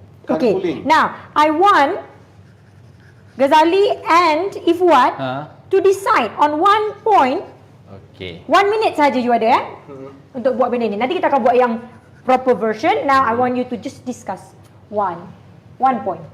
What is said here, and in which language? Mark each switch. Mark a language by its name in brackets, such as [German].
[English] Okay, now I want Ghazali and Ifwat to decide on one point. Okay. 1 minute [Malay] saja you ada untuk buat benda ni. Nanti kita akan buat yang proper version. [English] Now I want you to just discuss one point.